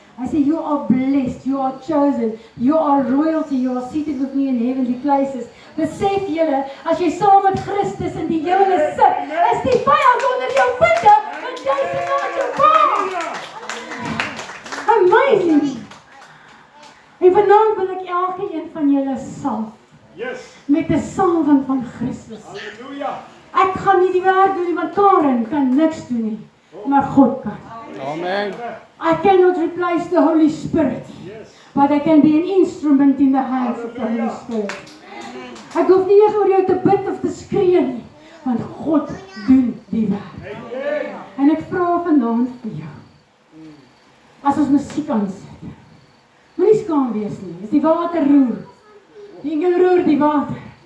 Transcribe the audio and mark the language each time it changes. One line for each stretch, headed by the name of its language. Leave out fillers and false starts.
Afrikaans: Hy sê,
English: you are blessed, you are chosen, you are royalty, you are seated with me in heavenly places.
Afrikaans: Besef julle, as jy saam met Christus in die hemel sit, is die vyand onder jou voete, want jy sit naast jou pa.
English: Amazing!
Afrikaans: En vanaand wil ek elke een van julle salf, met die salwing van Christus. Halleluja. Ek gaan nie die werk doen nie, want Karen kan niks doen nie, maar God kan. Amen.
English: I cannot replace the Holy Spirit, but I can be an instrument in the hands of the Holy Spirit.
Afrikaans: Ek hoef nie eers oor jou te bid of te skree nie, want God doen die werk. En ek vra vanaand vir jou, as ons musiek aansit, moenie skaam wees nie, is die water roer, die engel roer die water.